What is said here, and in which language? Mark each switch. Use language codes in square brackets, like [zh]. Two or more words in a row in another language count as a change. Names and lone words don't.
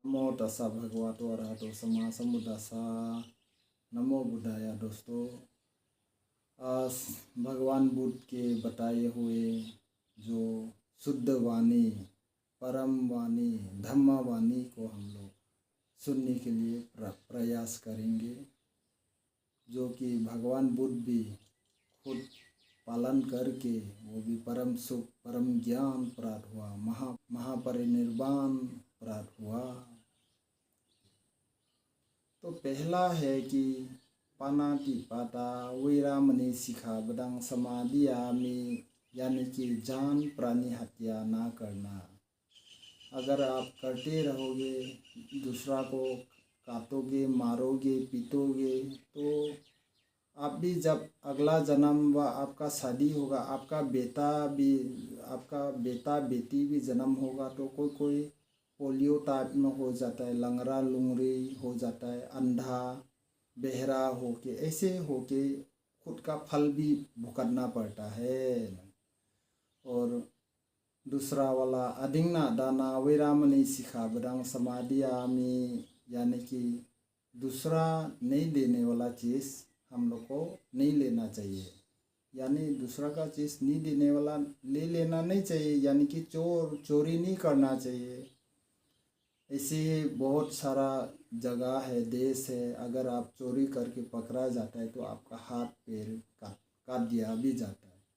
[pi] नमो तस्सा भगवतो अरहतो सम्मा सम्बुद्धास्सा। नमो बुद्धाय। [hi] दोस्तों, आज भगवान बुद्ध के बताए हुए जो शुद्ध वाणी, परम वाणी, धम्म वाणी को हम लोग सुनने के लिए प्रयास करेंगे, जो कि भगवान बुद्ध भी खुद पालन करके वो भी परम सुख, परम ज्ञान प्राप्त हुआ, महापरिनिर्वाण प्राप्त हुआ। [pi] तो पहला है कि पानातिपाता वैरामणि सिखाबदं समाधियामि, [hi] यानी कि जान प्राणी हत्या ना करना। अगर आप करते रहोगे, दूसरा को काटोगे, मारोगे, पीटोगे, तो आप भी जब अगला जन्म व आपका शादी होगा, आपका बेटा बेटी भी जन्म होगा, तो कोई [en] polio type [hi] में हो जाता है, लंगड़ा लुंगड़ी हो जाता है, अंधा बहरा होके, ऐसे होके खुद का फल भी भुगतना पड़ता है। [pi] और दूसरा वाला अधिंगना दाना वैरामणि सिखाबदं समाधियामि, [hi] यानी कि दूसरा नहीं देने वाला चीज़ हम लोग को नहीं लेना चाहिए। यानी दूसरा का चीज़ नहीं देने वाला ले लेना नहीं चाहिए, यानी कि चोरी नहीं करना चाहिए। ऐसे बहुत सारा जगह है, देश है, अगर आप चोरी करके पकड़ा जाता है तो आपका हाथ पैर काट दिया भी जाता है।